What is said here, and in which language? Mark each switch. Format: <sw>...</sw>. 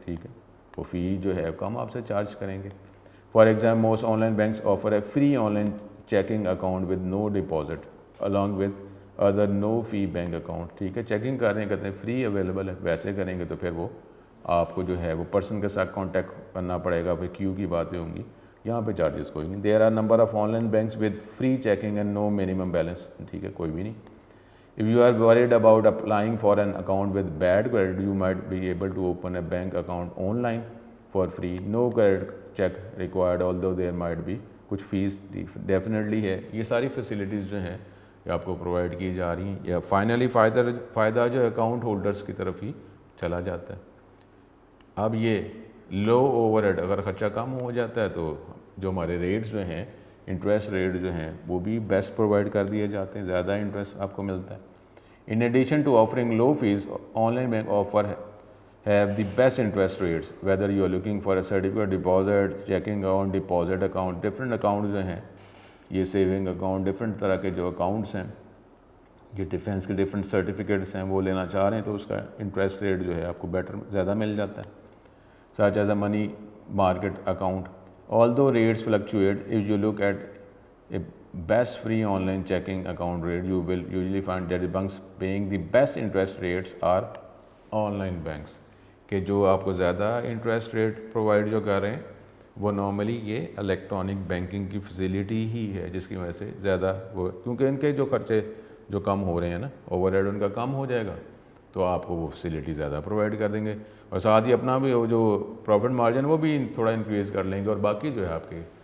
<ur>ٹھیک ہے, وہ فی جو ہے کم آپ سے چارج کریں گے.</ur> <en>For example most online banks offer a free online checking account with no deposit along with other no fee bank account.</en> <ur>ٹھیک ہے, چیکنگ کر رہے ہیں کہتے ہیں فری اویلیبل ہے, ویسے کریں گے تو پھر وہ آپ کو جو ہے وہ پرسن کے ساتھ کانٹیکٹ کرنا پڑے گا, پھر کیو کی باتیں ہوں گی, یہاں پہ چارجز کوئی نہیں.</ur> <en>There are number of online banks with free checking and no minimum balance.</en> <ur>ٹھیک ہے, کوئی بھی نہیں.</ur> <en>If you are worried about applying for an account with bad credit, you might be able to open a bank account online for free. No credit check required, although there might be</en> <ur>کچھ face definitely ہے. یہ ساری facilities جو ہیں یہ آپ کو provide کی جا رہی ہیں, یا فائنلی فائدہ جو ہے اکاؤنٹ ہولڈرس کی طرف ہی چلا جاتا ہے. اب یہ لو اوور ہیڈ اگر خرچہ کم ہو جاتا ہے تو جو ہمارے ریٹس جو ہیں انٹرسٹ ریٹ جو ہیں وہ بھی بیسٹ پرووائڈ کر دیے جاتے ہیں, زیادہ انٹرسٹ آپ کو ملتا ہے.</ur> <en>In addition to offering low fees, online bank offer have the best interest rates. Whether you are looking for a certificate deposit, checking account, deposit account, different accounts</en> <ur>جو ہیں یہ سیونگ اکاؤنٹ, ڈفرینٹ طرح کے جو accounts ہیں, یہ defence کے different certificates ہیں وہ لینا چاہ رہے ہیں تو اس کا انٹرسٹ ریٹ جو ہے آپ کو بیٹر زیادہ مل جاتا ہے.</ur> <en>such as a money market account. Although rates fluctuate, if you look at a best free online checking account rate, you will usually find that the banks paying the best interest rates are online banks.</en> <ur>کہ جو آپ کو زیادہ interest rate provide جو کر رہے ہیں وہ نارملی یہ الیکٹرانک بینکنگ کی فیسیلٹی ہی ہے جس کی وجہ سے زیادہ وہ, کیونکہ ان کے جو خرچے جو کم ہو رہے ہیں نا, اوور ہیڈ ان کا کم ہو جائے گا تو آپ کو وہ فیسیلٹی زیادہ پرووائڈ کر دیں گے, اور ساتھ ہی اپنا بھی جو پروفٹ مارجن وہ بھی تھوڑا انکریز کر لیں گے, اور باقی جو ہے آپ کے</ur>